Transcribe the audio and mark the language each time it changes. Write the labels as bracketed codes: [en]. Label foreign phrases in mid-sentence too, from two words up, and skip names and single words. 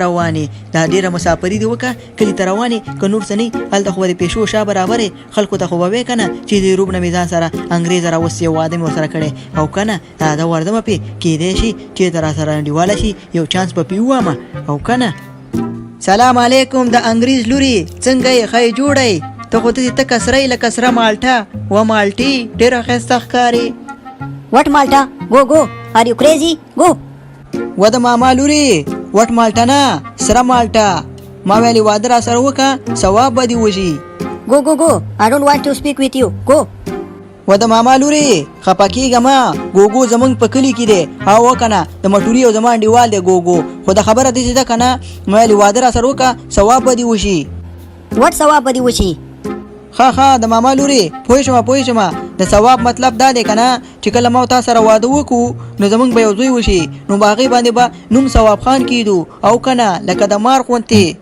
[ps] روانې دا ډېره مسافري دې وکړه کلي ته روانې که نور څه نه هلته خو به د پیشو شا برابرې خلکو ته خو به وې که نه چې د روب نه مې ځان سره انګریز راوستې واده مې ورسره کړی او که نه دا ورځمه پې کیدای شي چېرته را سره انډیواله شي یو چانس به پې ووامه او که نه [ar] سلام علیکم [ps] د انګریز لوري څنګه یې ښه جوړی ته خو ته تکه سرۍ لکه سره مالټه و مالټې ډېره ښایسته ښکارې [en] What Malta? Go, go. Are you crazy? Go. [ps] و د ماما لوري [en] What Malta [ps] نه سره مالټه ما ویلې واده را سره وکړه ثواب به دې وشي [en] Go, go, go. I don't want to speak with you. Go. [ps] و د ماما لوري خفه کېږه مه ګوګو زمونږ په کلي کې دی هو که نه د مټوري او زما انډیوال دی ګوګو خو د خبره داسې ده که نه ما ویلې واده را سره وکړه ثواب به دې وشي What ثواب به دې وشي؟ ښه د ماما لوري پوه شومه د ثواب مطلب دا دی که نه چې کله ما تا سره واده وکړو نو زمونږ به یو زوی وشي نو په هغې باندې به نوم ثواب خان کېدو او که نه لکه د مار غوندې